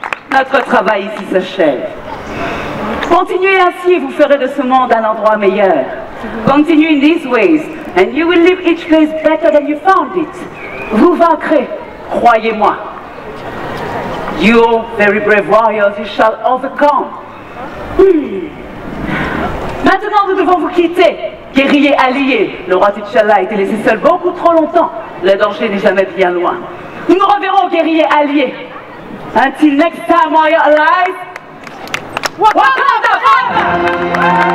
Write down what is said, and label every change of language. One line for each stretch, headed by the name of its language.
French: Notre travail ici s'achève. Continuez ainsi et vous ferez de ce monde un endroit meilleur.
English: Continue in these ways and you will leave each place better than you found it.
French: Vous vaincrez, croyez-moi.
English: You very brave warriors, you shall overcome.
French: Maintenant, nous devons vous quitter. Guerriers alliés, le roi T'Challa a été laissé seul beaucoup trop longtemps. Le danger n'est jamais bien loin. Nous nous reverrons, guerriers alliés.
English: Until next time while you're alive, Wakanda forever!